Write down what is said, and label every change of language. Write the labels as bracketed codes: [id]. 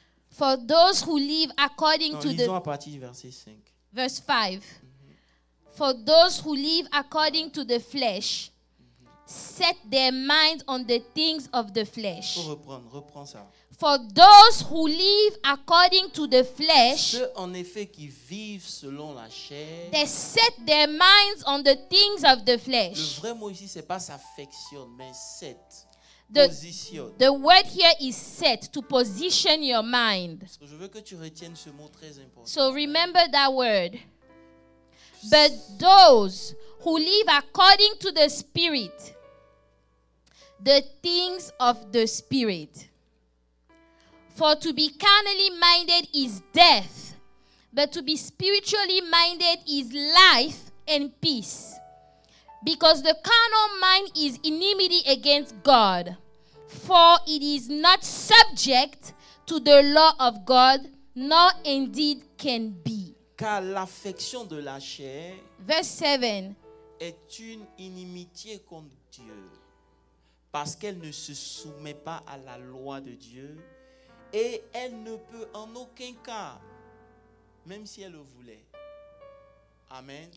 [en] For those who live according [fr] Non, [en] to [fr] lisons [en] the... [fr] à partir du verset 5. [en] Verse 5. For those who live according to the flesh, set their minds on the things of the flesh. [fr] Il faut reprends ça. [en] For those who live according to the flesh, [fr] Ceux en effet qui vivent selon la chair. [en] they set their minds on the things of the [fr] Le [en] flesh. [fr] vrai mot ici, c'est pas s'affectionne, mais set. [en] The, [fr] Positionne. [en] the word here is set, to position your mind. [fr] Parce que je veux que tu retiennes ce mot très important. [en] So remember that word. But those who live according to the Spirit, the things of the Spirit. For to be carnally minded is death, but to be spiritually minded is life and peace. Because the carnal mind is enmity against God, for it is not subject to the law of God, nor indeed can be. [fr] Car l'affection de la chair [en] Verse 7. [fr] est une inimitié contre Dieu, parce qu'elle ne se soumet pas à la loi de Dieu et elle ne peut en aucun cas, même si elle le voulait. Amen.